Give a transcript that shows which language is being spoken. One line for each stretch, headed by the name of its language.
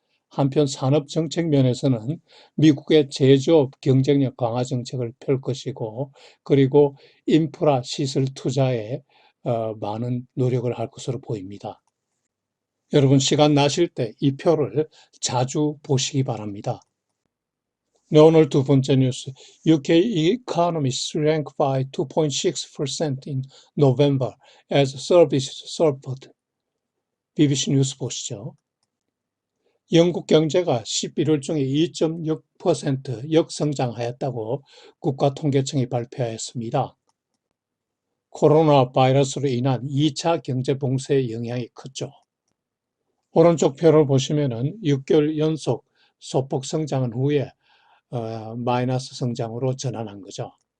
Korean: 한편 산업 정책 면에서는 미국의 제조업 경쟁력 강화 정책을 펼 것이고 그리고 인프라 시설 투자에 많은 노력을 할 것으로 보입니다. 여러분 시간 나실 때 이 표를 자주 보시기 바랍니다. 네, 오늘 두 번째 뉴스.
English: UK economy shrank by 2.6% in November as services suffered.
Korean: BBC 뉴스 보시죠. 영국 경제가 11월 중에 2.6% 역성장하였다고 국가통계청이 발표하였습니다. 코로나 바이러스로 인한 2차 경제 봉쇄의 영향이 컸죠. 오른쪽 표를 보시면은 6개월 연속 소폭 성장한 후에 마이너스 성장으로 전환한 거죠.